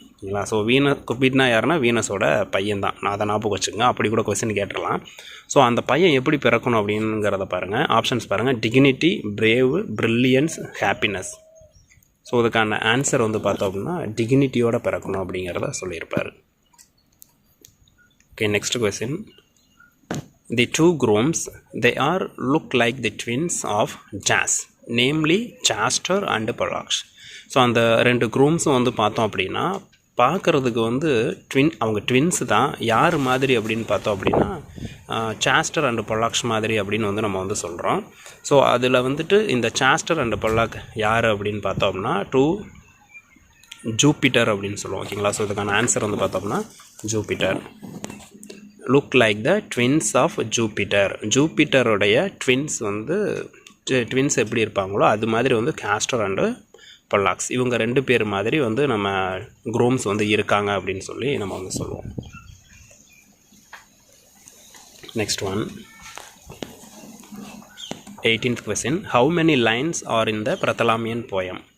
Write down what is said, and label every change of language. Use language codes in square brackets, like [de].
[ta] சரிங்களா? ஸோ கொப்பிட்னா யாருன்னா வீனஸோட பையன் தான். நான் அதை ஞாபகம் வச்சுக்கோங்க. அப்படி கூட கொஸ்டின் கேட்டுடலாம். ஸோ அந்த பையன் எப்படி பிறக்கணும் அப்படிங்கிறத பாருங்கள். ஆப்ஷன்ஸ் பாருங்கள். Dignity, brave, brilliance, happiness. So இதுக்கான ஆன்சர் வந்து பார்த்தோம் அப்படின்னா டிக்னிட்டியோட பிறக்கணும் அப்படிங்கிறத சொல்லியிருப்பார். [en] Okay, next question. The two grooms, they are look like the twins of Jas, namely Chester and Pollux. [ta] So அந்த ரெண்டு க்ரூம்ஸும் வந்து பார்த்தோம் அப்படின்னா பார்க்குறதுக்கு வந்து அவங்க ட்வின்ஸு தான். யார் மாதிரி அப்படின்னு பார்த்தோம் அப்படின்னா சாஸ்டர் அண்ட் பொல்லாக்ஸ் மாதிரி அப்படின்னு வந்து நம்ம வந்து சொல்கிறோம். ஸோ அதில் வந்துட்டு இந்த சாஸ்டர் அண்ட் பொல்லாக் யார் அப்படின்னு பார்த்தோம்னா ஜூபிட்டர் அப்படின்னு சொல்லுவோம். ஓகேங்களா? ஸோ இதுக்கான ஆன்சர் வந்து பார்த்தோம்னா Jupiter. [en] Look like the twins of Jupiter. [ta] ஜூபிட்டருடைய twins எப்படி இருப்பாங்களோ அது மாதிரி வந்து காஸ்டர் அண்டு பொல்லாக்ஸ் இவங்க ரெண்டு பேர் மாதிரி வந்து நம்ம க்ரூம்ஸ் வந்து இருக்காங்க அப்படின்னு சொல்லி நம்ம வந்து சொல்லுவோம். [en] Next one, 18th question. How many lines are in the Prothalamion poem?